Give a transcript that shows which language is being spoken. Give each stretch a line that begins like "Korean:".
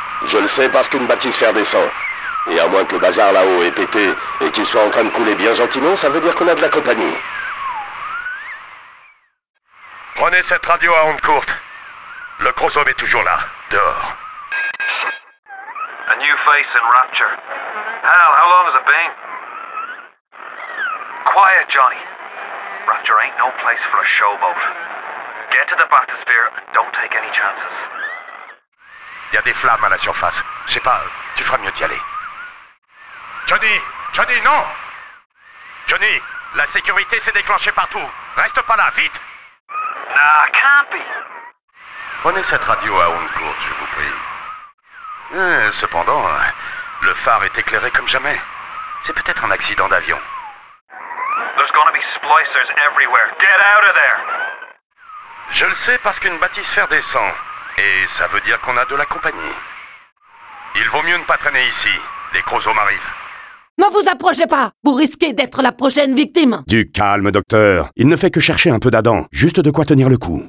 French: Je le sais parce qu'une bathysphère descend. Et à moins que le bazar là-haut ait pété et qu'il soit en train de couler bien gentiment, ça veut dire qu'on a de la compagnie. Prenez cette radio à onde courte. Le chromosome est toujours là, dehors.
English: A new face in Rapture. Hell, how long has it been? Quiet, Johnny. Rapture ain't no place for a showboat. Get to the bathysphere and don't take any chances.
French: Y a des flammes à la surface. Je sais pas, tu feras mieux d'y aller. Johnny! Johnny, non! Johnny, la sécurité s'est déclenchée partout. Reste pas là, vite!
English: Nah, can't be!
French: Prenez cette radio à onde courte, je vous prie. Cependant, le phare est éclairé comme jamais. C'est peut-être un accident d'avion.
English: There's gonna be splicers everywhere. Get out of there!
French: Je le sais parce qu'une bathysphère descend. Et ça veut dire qu'on a de la compagnie. Il vaut mieux ne pas traîner ici. Les chromosomes arrivent. Ne vous approchez pas! Vous risquez d'être la prochaine victime! Du calme, docteur. Il ne fait que chercher un peu d'Adam. Juste de quoi tenir le coup.